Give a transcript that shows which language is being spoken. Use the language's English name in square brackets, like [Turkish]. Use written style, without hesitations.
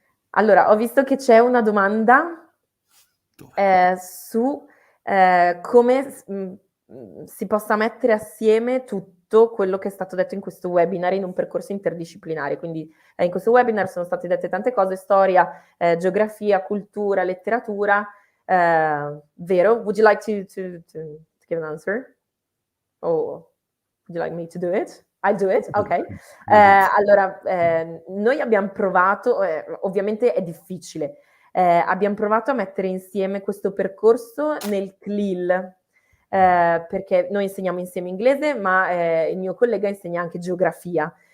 [Italian] Allora, ho visto che c'è una domanda su come si possa mettere assieme tutto quello che è stato detto in questo webinar in un percorso interdisciplinare. Quindi in questo webinar sono state dette tante cose: storia, geografia, cultura, letteratura. Vero? [English] Would you like to give an answer? Or would you like me to do it? I'll do it, ok. [Italian] Allora, noi abbiamo provato, ovviamente è difficile, abbiamo provato a mettere insieme questo percorso nel CLIL, perché noi insegniamo insieme inglese, ma il mio collega insegna anche geografia.